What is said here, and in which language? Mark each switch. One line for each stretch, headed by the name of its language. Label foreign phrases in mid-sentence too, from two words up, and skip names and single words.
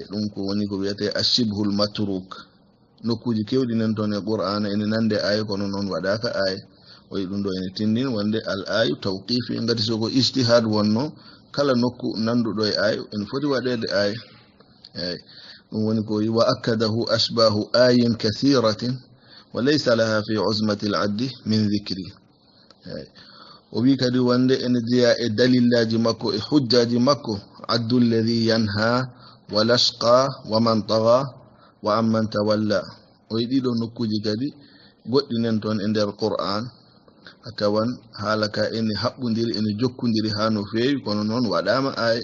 Fula: Ɗum ko woni ko wiyete
Arabic: الشبه المتروك.
Fula: Nokkuji kewɗi nen toon e qur'ana ene nande aye, kono noon waɗaka aye. O wi ɗum ɗo ene tindin wonde
Arabic: الآي توقيفي.
Fula: Ngati soko ijtihad wonno, kala nokku nanduɗo e aye ene foti waɗede aye. Eyi ɗum woni ko wi:
Arabic: وعده أشباه آي كثيرة وليس لها في عظمة العد من ذكر.
Fula: O wi kadi wonde ene jeeya e dalillaji makko e hujjaji makko:
Arabic: عد الذي ينهى والأشقى ومن طغى وأما من تولى.
Fula: O wi ɗiɗo nokkuji kadi goɗɗi nen toon e nder qur'an a tawan haala ka ene haɓɓodiri, ene jokkodiri ha no feewi, kono noon waɗama aye.